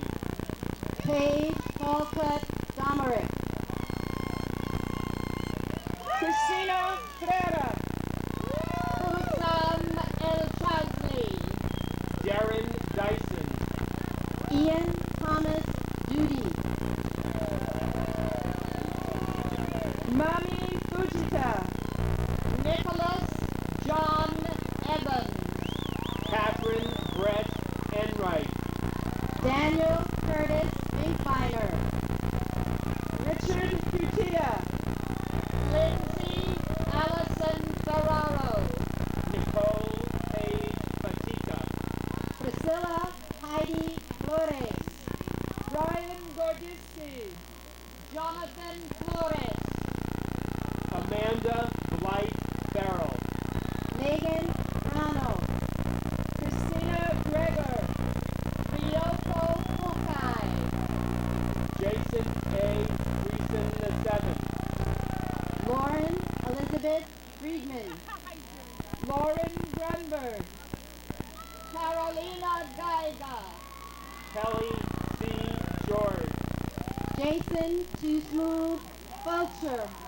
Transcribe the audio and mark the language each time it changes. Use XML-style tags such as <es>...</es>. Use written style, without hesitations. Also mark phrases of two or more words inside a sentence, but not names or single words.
<en>Paige Falcott Domerick. Christina Ferreira. Husam El Chasley. Darren Dyson. Ian Thomas Duty. Mami Fujita. Nicholas John Evans. Catherine Brett Enright. Daniel Curtis Finkbeiner. Richard Cutia. Lindsay Allison Ferraro. Nicole Paige Fatica. Priscilla Heidi Flores. Brian Gordiski. Jonathan Flores. Amanda Blight Farrell. Megan Brano. Christina Gregor. Ryoko Fukai. Jason A. Reason VII. Lauren Elizabeth Friedman. Lauren Grunberg. Carolina Geiger. Kelly C. George. Jason Too Smooth Fulcher.</en>